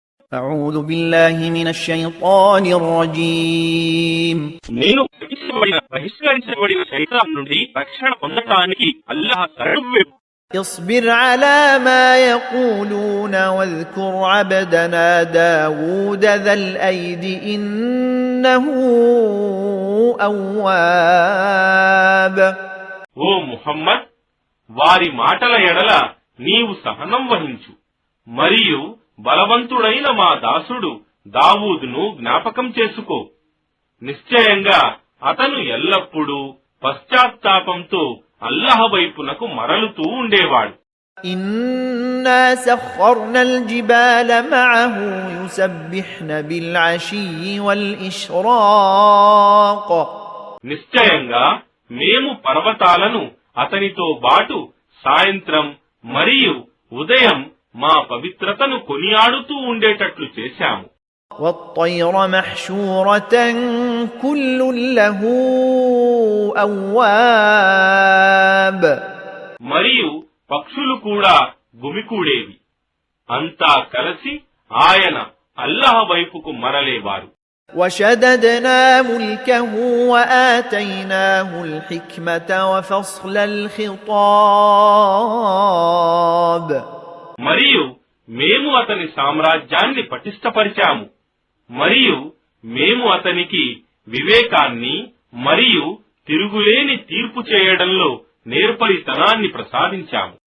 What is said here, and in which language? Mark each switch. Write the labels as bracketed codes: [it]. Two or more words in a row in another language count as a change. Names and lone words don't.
[ar] أعوذ بالله من الشيطان الرجيم [te] నేను బహిష్కరించబడిన శైతాన్ నుండి రక్షణ పొందటానికి అల్లాహ్ శరణు. [ar] اصبر على ما يقولون واذكر عبدنا داود ذا الأيد إنه أواب. [te] ఓ ముహమ్మద్, వారి మాటల ఎడల నీవు సహనం వహించు, మరియు బలవంతుడైన మా దాసుడు దావూదును జ్ఞాపకం చేసుకో. నిశ్చయంగా అతను ఎల్లప్పుడూ పశ్చాత్తాపంతో అల్లాహ్ వైపునకు మరలుతూ ఉండేవాడు. [ar] إنا سخرنا الجبال معه يسبحن بالعشي والإشراق. [te] నిశ్చయంగా మేము పర్వతాలను అతనితో బాటు సాయంత్రం మరియు ఉదయం మా పవిత్రతను కొనియాడుతూ ఉండేటట్లు చేశాము. [ar] والطير محشورة كل له أواب. [te] మరియు పక్షులు కూడా గుమికూడేవి. అంతా కలిసి ఆయన అల్లాహ్ వైపుకు మరలేవారు. [ar] وشددنا ملكه وآتيناه الحكمة وفصل الخطاب. [te] మరియు మేము అతని సామ్రాజ్యాన్ని పటిష్టపరిచాము, మరియు మేము అతనికి వివేకాన్ని మరియు తిరుగులేని తీర్పు చేయడంలో నేర్పరితనాన్ని ప్రసాదించాము.